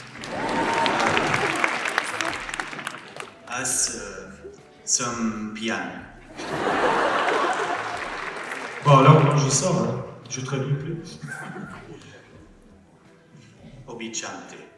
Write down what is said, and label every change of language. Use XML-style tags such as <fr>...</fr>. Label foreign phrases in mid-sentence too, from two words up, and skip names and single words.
<bg>Аз съм пиян.</bg> <fr>Bon alors, je sors, hein. Je traduis plus.</fr> <bg>Обичам те.</bg>